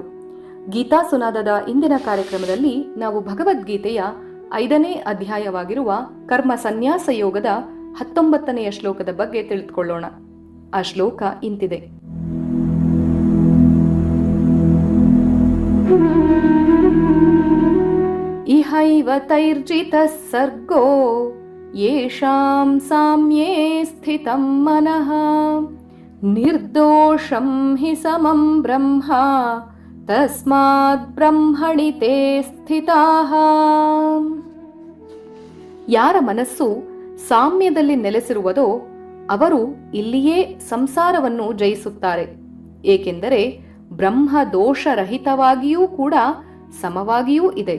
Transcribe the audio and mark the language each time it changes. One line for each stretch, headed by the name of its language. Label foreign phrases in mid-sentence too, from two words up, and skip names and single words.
Kannada: ಗೀತಾ ಸುನಾದದ ಇಂದಿನ ಕಾರ್ಯಕ್ರಮದಲ್ಲಿ ನಾವು ಭಗವದ್ಗೀತೆಯ 5ನೇ ಅಧ್ಯಾಯವಾಗಿರುವ ಕರ್ಮ ಸನ್ಯಾಸ ಯೋಗದ 19ನೆಯ ಶ್ಲೋಕದ ಬಗ್ಗೆ ತಿಳಿದುಕೊಳ್ಳೋಣ. ಆ ಶ್ಲೋಕ ಇಂತಿದೆ:
Sanskrit: ಇಹೈವ ತೈರ್ಜಿತಃ ಸರ್ಗೋ ಯೇಷಾಂ ಸಾಮ್ಯೇ ಸ್ಥಿತಂ ಮನಃ ನಿರ್ದೋಷಂ ಹಿ ಸಮಂ ಬ್ರಹ್ಮ ತಸ್ಮಾತ್ ಬ್ರಹ್ಮಣಿ ತೇ ಸ್ಥಿತಾಃ.
Kannada: ಯಾರ ಮನಸ್ಸು ಸಾಮ್ಯದಲ್ಲಿ ನೆಲೆಸಿರುವುದೋ ಅವರು ಇಲ್ಲಿಯೇ ಸಂಸಾರವನ್ನು ಜಯಿಸುತ್ತಾರೆ. ಏಕೆಂದರೆ ಬ್ರಹ್ಮ ದೋಷರಹಿತವಾಗಿಯೂ ಕೂಡ ಸಮವಾಗಿಯೂ ಇದೆ.